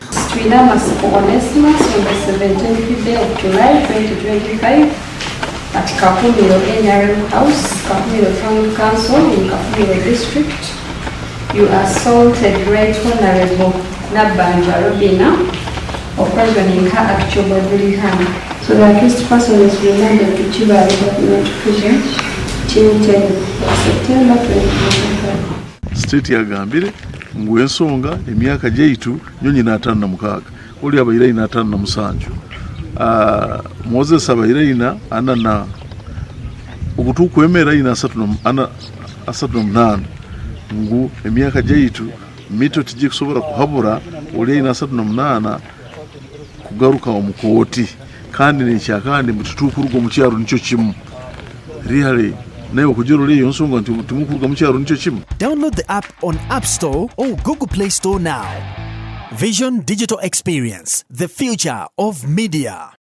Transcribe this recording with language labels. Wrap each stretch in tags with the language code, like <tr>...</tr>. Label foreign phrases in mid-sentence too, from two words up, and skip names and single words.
<en>Tulina Masiko Onesimus on the 17th day of July 2025 at Kakumiro NRM House, Kakumiro Town Council in Kakumiro District. You assaulted Right Honorable Nabanja Robina, occasioning her actual bodily harm. So the accused person is remanded to Chiba Government Prison till 10th of September 2025.</en> <nyo>State yagambire ngwensonga emyaka gyeitu nyo nyina 56 oli abaira ina 57 Moses abaira ina anana okutukwemera ina 38 ngu emyaka gyeitu mito tijje kusobora kuhabura oli ina 38 kugaruka omukooti kandi nekyakandi mututukurugo mu kyaro nicho kimu really nayo kujero leyo nsonga nti tumukuruga mu kyaro nicho kimu.</nyo> <en>Download the app on App Store or Google Play Store now. Vision Digital Experience, the future of media.</en>